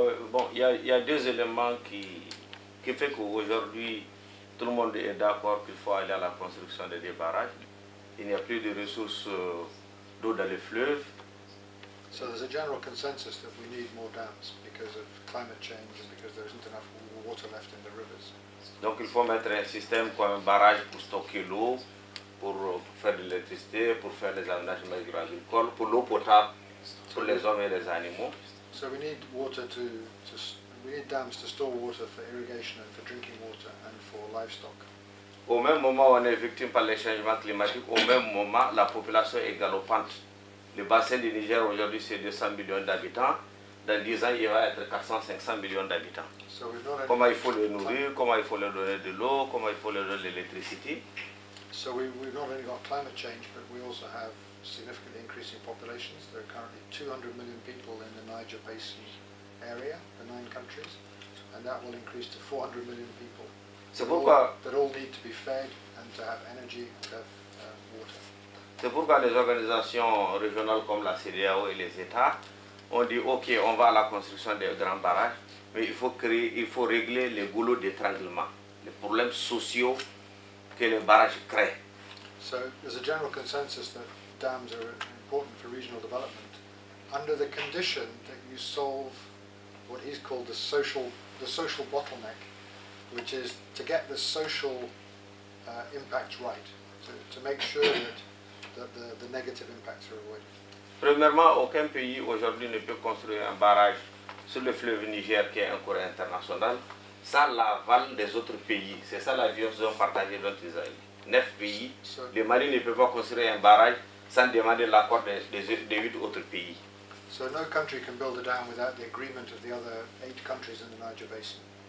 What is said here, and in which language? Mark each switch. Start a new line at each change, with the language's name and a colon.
French: Bon, il y a 2 éléments qui fait qu'aujourd'hui, tout le monde est d'accord qu'il faut aller à la construction de des barrages. Il n'y a plus de ressources d'eau dans les fleuves.
English: So there's a general consensus that we need more dams because of climate change and because there isn't enough water left in the rivers.
French: Donc il faut mettre un système comme un barrage pour stocker l'eau, pour faire de l'électricité, pour faire les aménagements agricoles, pour l'eau potable pour les hommes et les animaux.
English: So we need we need dams to store water for irrigation and for drinking water and for livestock.
French: Au même moment où on est victime par les changements climatiques, au même moment la population est galopante. Le bassin du Niger aujourd'hui c'est 200 millions d'habitants. Dans 10 ans il va être 400-500 millions d'habitants.
English: So
French: comment il faut les nourrir, comment il faut leur donner de l'eau, comment il faut leur donner de l'électricité.
English: So we've not only got climate change, but we also have significantly increasing populations. There are currently 200 million people in the Niger Basin area, the 9 countries, and that will increase to 400 million people.
French: C'est pourquoi
English: that all need to be fed and to have energy and to have water.
French: C'est pourquoi les organisations régionales comme la CEDEAO et les États ont dit ok, on va à la construction des grands barrages, mais il faut régler les goulots d'étranglement, les problèmes sociaux que les barrages créent.
English: So there's a general consensus that dams are important for regional development, under the condition that you solve what he's called the social bottleneck, which is to get the social impacts right, to make sure that the negative impacts are avoided?
French: Premièrement, aucun pays aujourd'hui ne peut construire un barrage sur le fleuve Niger qui est un cours international sans l'aval des autres pays. C'est ça la vision partagée dont ils ont 9 pays. Le Mali ne peut pas construire un barrage sans demander l'accord des 8 autres pays.
English: So no country can build a dam without the agreement of the other 8 countries in the Niger Basin.